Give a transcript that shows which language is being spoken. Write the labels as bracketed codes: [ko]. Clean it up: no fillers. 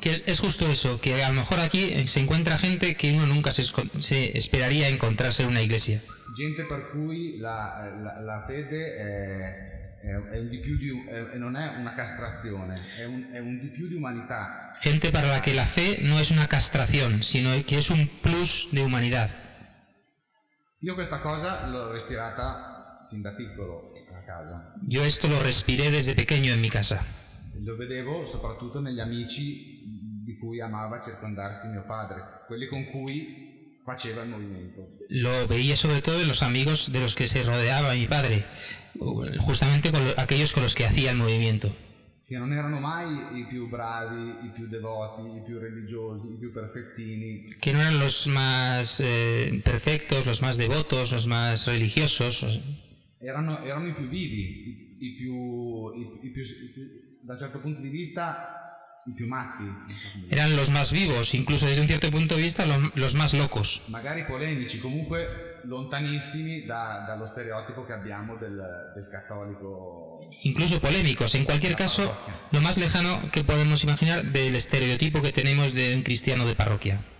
[es] Que es justo eso, que a lo mejor aquí se encuentra gente que uno nunca se esperaría encontrarse en una iglesia. [it] Gente per cui la fede è un di più non è una castrazione, è un di più di umanità. [es] Gente para la que la fe no es una castración, sino que es un plus de humanidad. [it] Io questa cosa l'ho respirata fin da piccolo a casa. [es] Yo esto lo respiré desde pequeño en mi casa. [it] Lo vedevo soprattutto negli amici di cui amava circondarsi mio padre, quelli con cui faceva il movimento. [es] Lo veía sobre todo en los amigos de los que se rodeaba mi padre, justamente con aquellos con los que hacía el movimiento. [it] Che non erano mai i più bravi, i più devoti, i più religiosi, i più perfettini. [es] Que no eran los más perfectos, los más devotos, los más religiosos. [it] Erano i più vivi, i più, da un certo punto di vista, i più matti. [es] Eran los más vivos, incluso desde un cierto punto de vista los más locos. [it] Magari polemici, comunque lontanissimi dallo stereotipo che abbiamo del cattolico. [es] Incluso polémicos, en cualquier caso, lo más lejano que podemos imaginar del estereotipo que tenemos de un cristiano de parroquia.